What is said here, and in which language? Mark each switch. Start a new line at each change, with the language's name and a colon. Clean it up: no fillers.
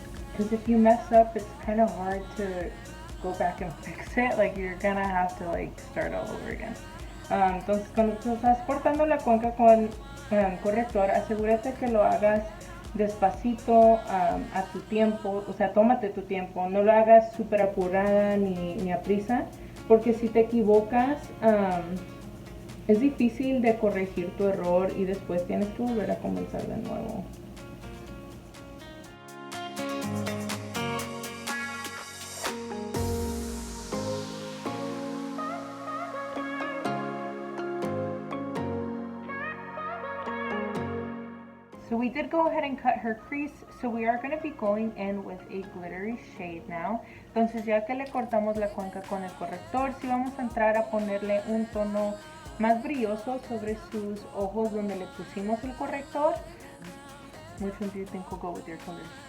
English: Because if you mess up, it's kind of hard to go back and fix it. Like you're gonna have to like start all over again.
Spanish: Entonces cuando tú estás cortando la cuenca con corrector, asegúrate que lo hagas despacito, a tu tiempo, o sea, tómate tu tiempo, no lo hagas súper apurada ni a prisa, porque si te equivocas, es difícil de corregir tu error y después tienes que volver a comenzar de nuevo.
English: So we did go ahead and cut her crease, so we are going to be going in with a glittery shade now.
Spanish: Entonces ya que le cortamos la cuenca con el corrector, sí vamos a entrar a ponerle un tono más brilloso sobre sus ojos donde le pusimos el corrector.
English: Which one do you think will go with your colors?